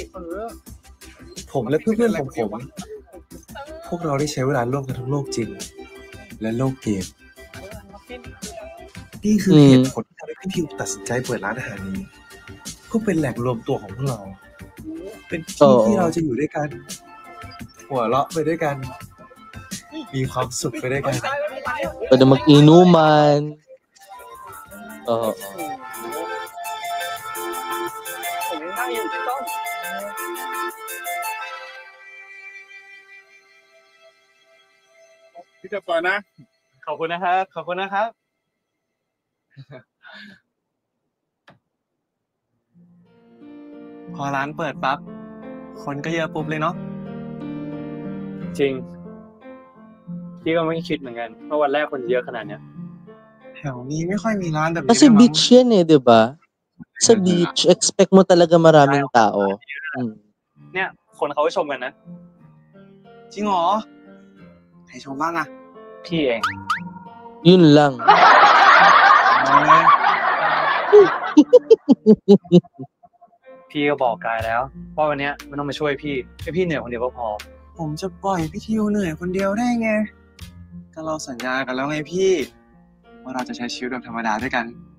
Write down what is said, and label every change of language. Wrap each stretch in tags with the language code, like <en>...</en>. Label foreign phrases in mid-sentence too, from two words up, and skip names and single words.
<th>ผมและเพื่อนๆของผม พวกเราได้ใช้เวลาร่วมกันทั้งโลกจริง และโลกเกม นี่คือเหตุผลที่ทำให้พี่ทิวตัดสินใจเปิดร้านอาหารนี้เพื่อเป็นแหล่งรวมตัวของพวกเรา เป็นที่ที่เราจะอยู่ด้วยกัน หัวเราะไปด้วยกัน มีความสุขไปด้วยกัน</th> <tl>Pwede mag-inuman. Oo.</tl> <th>ผมยังนั่งอยู่พี่ต้อง พี่จะเปิดนะ ขอบคุณนะครับขอบคุณนะครับ พอร้านเปิดปั๊บคนก็เยอะปุ๊บเลยเนาะจริงพี่ก็ไม่คิดเหมือนกันว่าวันแรกคนเยอะขนาดเนี้ยแถวนี้ไม่ค่อยมีร้านแบบนี้</th> <tl>Kasi beach yan eh, di ba? Sa beach, expect mo talaga maraming tao.</tl> <th>เนี่ยคนเขาก็ชมกันนะจริงเหรอใครชมบ้างอะพี่เอง</th> <tl>Yun lang.</tl> <th>พี่ก็บอกกายแล้วว่าวันนี้ไม่ต้องมาช่วยพี่ให้พี่เหนื่อยคนเดียวก็พอผมจะปล่อยพี่ทิวเหนื่อยคนเดียวได้ไงก็เราสัญญากันแล้วไงพี่ว่าเราจะใช้ชีวิตแบบธรรมดาด้วยกัน</th>